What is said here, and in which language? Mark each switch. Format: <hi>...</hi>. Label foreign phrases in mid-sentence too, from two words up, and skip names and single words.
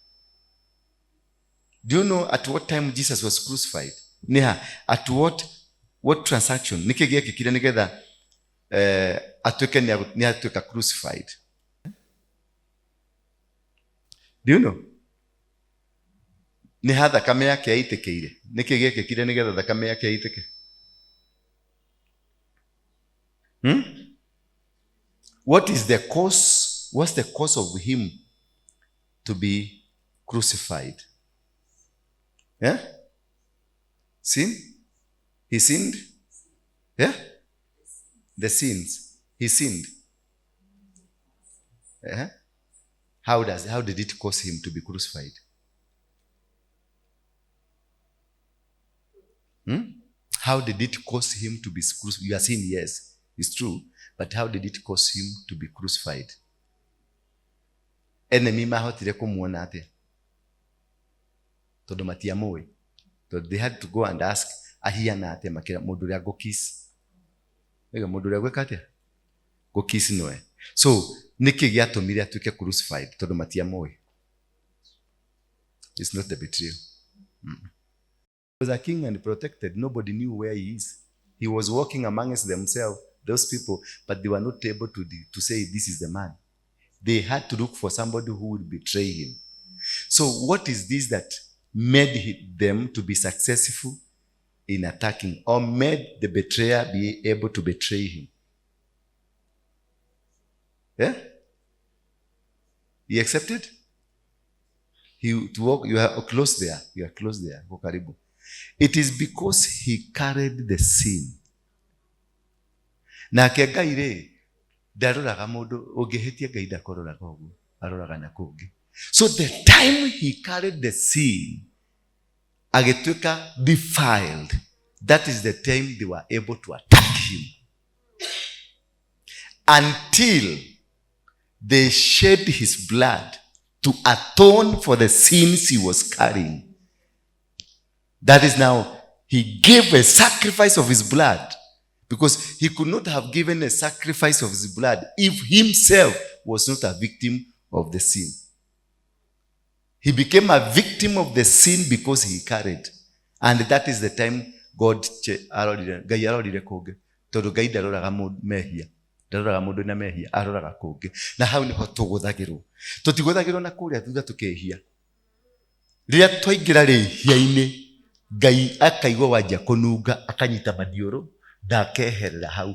<en>Do you know at what time Jesus was crucified? At what transaction? Atueka crucified. Do you know?</en> <ki>Ni ha thakame yake yaitĩkĩire. Nĩkĩ gĩekĩkire nĩgetha thakame yake yaitĩke?</ki> <en>What is the cause? What's the cause of him to be crucified? Yeah? Sin? He sinned? Yeah? The sins. He sinned. Yeah? How did it cause him to be crucified? How did it cause him to be crucified? You are saying yes, it's true, but how did it cause him to be crucified?</en> <ki>Enemy mahotire kumuona atia tondu matiamũĩ.</ki> <en>They had to go and ask</en> <ki>ahiana atia makira mũndũ ũrĩa ngũkiss. Ega mũndũ ũrĩa gwĩka atia ngũkiss noe. So niki giatumire atuike crucified tondu matiamũĩ.</ki> <en>It's not the betrayal. He was a king and protected. Nobody knew where he is. He was walking amongst themselves, those people, but they were not able to say this is the man. They had to look for somebody who would betray him. So what is this that made them to be successful in attacking, or made the betrayer be able to betray him? Yeah? He accepted? You are close there. You are close there. It is because he carried the sin.</en> <ki>Nake Ngai rĩ ndaroraga mũndũ ũngĩhĩtia Ngai ndakoraga ũguo, aroraga na kũngĩ.</ki> <en>So the time he carried the sin, agĩtuĩka defiled, that is the time they were able to attack him. Until they shed his blood to atone for the sins he was carrying. That is now, he gave a sacrifice of his blood, because he could not have given a sacrifice of his blood if himself was not a victim of the sin. He became a victim of the sin because he carried. And that is the time God</en> <ki>arorire kũngĩ, tondũ Ngai ndaroraga mehia, ndaroraga mũndũ na mehia, aroraga kũngĩ. Na hau nĩho tũgũthagĩrwo. Tũtigũthagĩrwo na kũrĩa thutha tũkehia. Rĩrĩa twaingĩra rĩhia-inĩ, Ngai akaigua wanja kũnunga, akanyita maniũrũ, ndakeherera hau.</ki>